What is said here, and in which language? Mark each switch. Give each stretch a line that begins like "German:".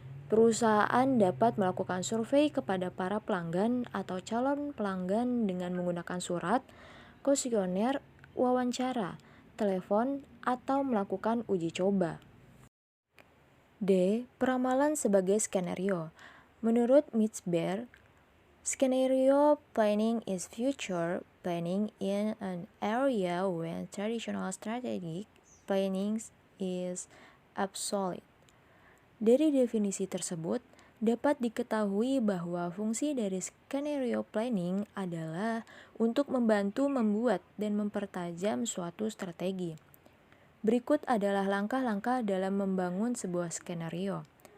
Indonesian: Perusahaan dapat melakukan survei kepada para pelanggan atau calon pelanggan dengan menggunakan surat, kuesioner, wawancara, telepon, atau melakukan uji coba. D. Peramalan sebagai skenario. Menurut Mitzberg,
English: scenario planning is future planning in an area when traditional strategic planning is obsolete.
Indonesian: Dari definisi tersebut, dapat diketahui bahwa fungsi dari skenario planning adalah untuk membantu membuat dan mempertajam suatu strategi. Berikut adalah langkah-langkah dalam membangun sebuah skenario.